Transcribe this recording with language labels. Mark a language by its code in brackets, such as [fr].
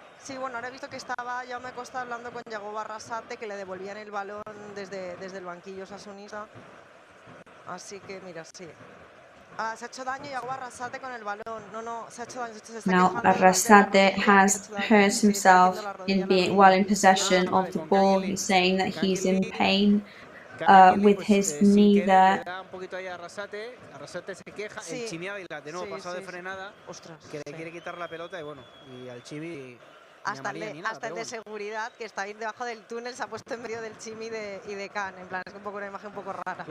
[es] Sí, bueno, ahora he visto que estaba Jaume Acosta hablando con Yago Barrasate, que le devolvían el balón desde el banquillo osasunista. Así que, mira, sí. Se ha hecho daño Yago Arrasate con el balón. No, se ha hecho daño. Se está [en] Now Arrasate has hurt himself while in possession of the ball. He's saying that he's in pain with his knee there. [es] Un poquito ahí a Arrasate. Arrasate se queja. Sí. El Chimi Ávila de nuevo pasado de frenada. Ostras, que le quiere quitar la pelota y bueno, y al Chimi... Hasta el de seguridad, que está ahí debajo del túnel, se ha puesto en medio del Chimi y de Can. En plan, es un poco una imagen un poco rara.